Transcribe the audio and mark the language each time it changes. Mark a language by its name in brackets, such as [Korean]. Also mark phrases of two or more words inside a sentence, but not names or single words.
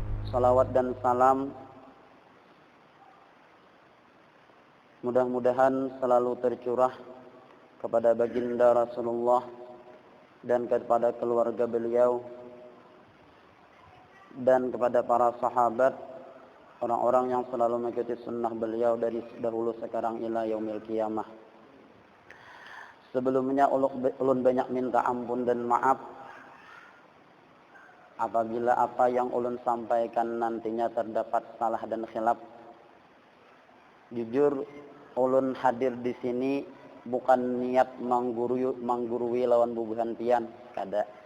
[Indonesian] Salawat dan salam mudah-mudahan selalu tercurah kepada baginda Rasulullah dan kepada keluarga beliau dan kepada para sahabat, orang-orang yang selalu mengikuti sunnah beliau dari dahulu sekarang [Arabic] ila yaumil qiyamah. [Banjar] Sebelumnya ulun banyak minta ampun dan maaf apabila apa yang ulun sampaikan nantinya terdapat salah dan khilaf. Jujur ulun hadir di sini bukan niat menggurui lawan bubuhan pian, kada.